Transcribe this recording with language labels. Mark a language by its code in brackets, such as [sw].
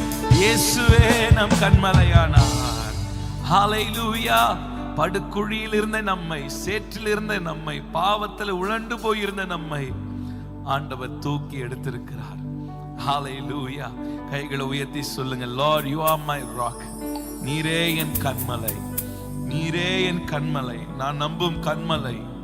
[ta] இயேசுவே நம் கண்மலையானார். ஹல்லேலூயா. படுகுழியில் இருந்த நம்மை, சேற்றில் இருந்த நம்மை, பாவத்தில் உழண்டு போயிருந்த நம்மை ஆண்டவர் தூக்கி எடுத்திருக்கிறார். ஹல்லேலூயா. கைகளை உயர்த்தி சொல்லுங்க, [en] Lord, you are my rock. [ta] நீரே என் கண்மலை, நீரே என் கண்மலை, நான் நம்பும் கண்மலை.